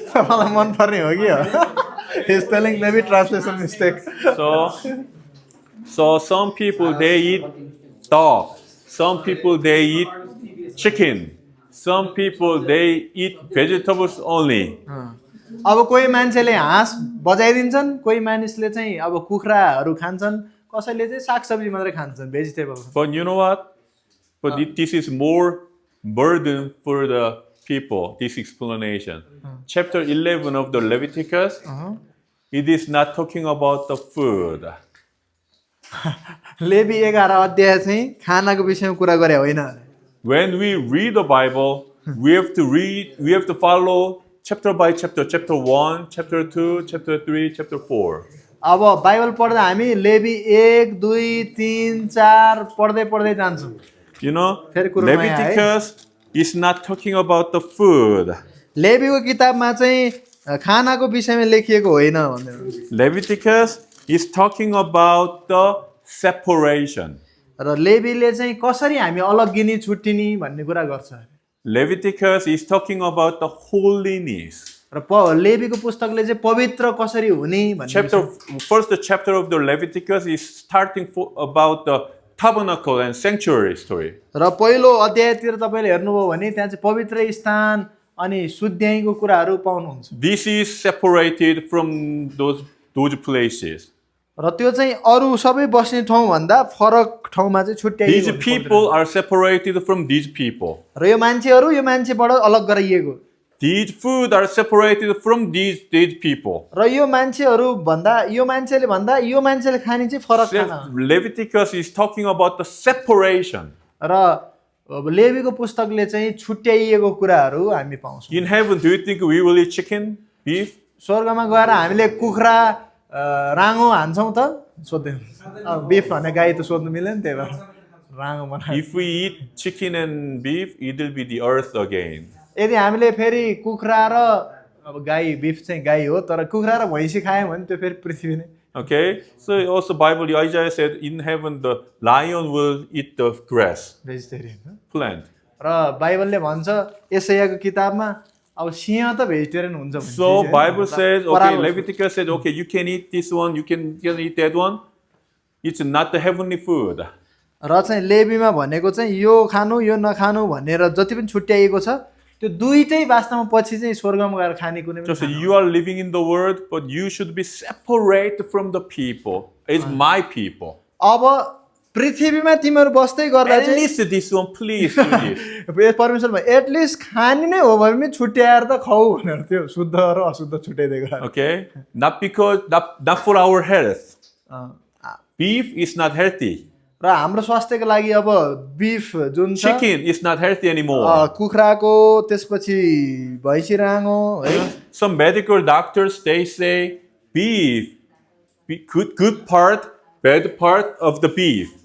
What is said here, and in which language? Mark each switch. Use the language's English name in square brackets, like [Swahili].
[Nepali] मलाई मन पर्ने हो कि [English] He's telling maybe translation mistake. So some people they eat dog. Some people they eat chicken. Some people they eat vegetables only. [Nepali] अब कोही मान्छेले हाँस बजाइदिन्छन् कोही मानिसले चाहिँ अब कुखुराहरू खान्छन् कसैले चाहिँ सागसब्जी मात्रै खान्छन् vegetable [English] But you know what? But this is more burden for the people, this explanation. Chapter 11 of the Leviticus, it is not talking about the food. [Nepali] Levy 11 अध्याय चाहिँ खानाको विषयमा कुरा गरे होइन [English] When we read the Bible, we have to follow chapter by chapter, chapter 1, chapter 2, chapter 3, chapter 4. [Nepali] अब Bible पढ्दा हामी लेवी 1 2 3 4 पढ्दै पढ्दै जान्छौँ [English] You know, [Nepali] फेरि कुरो नयाँ है। [English] Leviticus is not talking about the food. [Nepali] लेवीको किताबमा चाहिँ खानाको विषयमा लेखिएको होइन भनेर [English] Leviticus is talking about the separation. [Nepali] र लेवीले चाहिँ कसरी हामी अलग गिनी छुट्टिने भन्ने कुरा गर्छ [English] Leviticus is talking about the holiness. [Nepali] र लेवीको पुस्तकले चाहिँ पवित्र कसरी हुने भन्ने [English] First chapter of the Leviticus is starting about the tabernacle and sanctuary story. [Nepali] र पहिलो अध्यायतिर तपाईँले हेर्नुभयो भने त्यहाँ चाहिँ पवित्र स्थान अनि शुद्ध्याइको कुराहरू पाउनुहुन्छ [English] This is separated from those places. [Nepali] र त्यो चाहिँ अरू सबै बस्ने ठाउँ भन्दा फरक ठाउँमा चाहिँ छुट्याइएको [English] These people are separated from these people. [Nepali] र यो मान्छेहरू यो मान्छेबाट अलग गराइएको [English] These food are separated from these people. [Nepali] र यो मान्छेहरू भन्दा यो मान्छेले भन्दा यो मान्छेले खाने चाहिँ फरक खाना [English] Leviticus is talking about the separation. [Nepali] र लेवीको पुस्तकले चाहिँ छुट्याइएको कुराहरू हामी पाउँछौँ [English] In heaven, do you think we will eat chicken, beef? [Nepali] स्वर्गमा गएर हामीले कुखुरा राँगो हान्छौँ त सोध्दै बिफ भने गाई त सोध्नु मिल्दैन त्यही भएर राँगो बनायो [English] If we eat chicken and beef, it will be the earth again. [Nepali] यदि हामीले फेरि कुखुरा र अब गाई बिफ चाहिँ गाई हो तर कुखुरा र भैँसी खायौँ भने त्यो फेरि पृथ्वी नै [English] Okay, so also Bible, Isaiah said, in heaven the lion will eat the grass, vegetarian plant. [Nepali] र बाइबलले भन्छ एसायाको किताबमा अब सिंह त भेजिटेरियन हुन्छ भने [English] So Bible says, okay, Leviticus said, okay, you can eat this one, you can eat that one. It's not the heavenly food. [Nepali] र चाहिँ लेवीमा भनेको चाहिँ यो खानु यो नखानु भनेर जति पनि छुट्याइएको छ त्यो दुईटै वास्तवमा पछि चाहिँ स्वर्गमा गएर खाने कुनै पनि [English] So you are living in the world, but you should be separate from the people. It's my people. [Nepali] अब पृथ्वीमा तिमीहरू बस्दै गर्दा [English] At least this one, please do this. [Nepali] चाहिँ परमेश्वरमा एटलिस्ट खाने नै हो भने पनि छुट्याएर त खाऊ भनेर त्यो शुद्ध र अशुद्ध छुट्याइदिएको [English] Okay, not for our health. Beef is not healthy. [Nepali] र हाम्रो स्वास्थ्यको लागि अब बिफ जुन छ [English] Chicken is not healthy anymore. [Nepali] कुखुराको त्यसपछि भैँसी राँगो है [English] Some medical doctors they say beef, good part, bad part of the beef.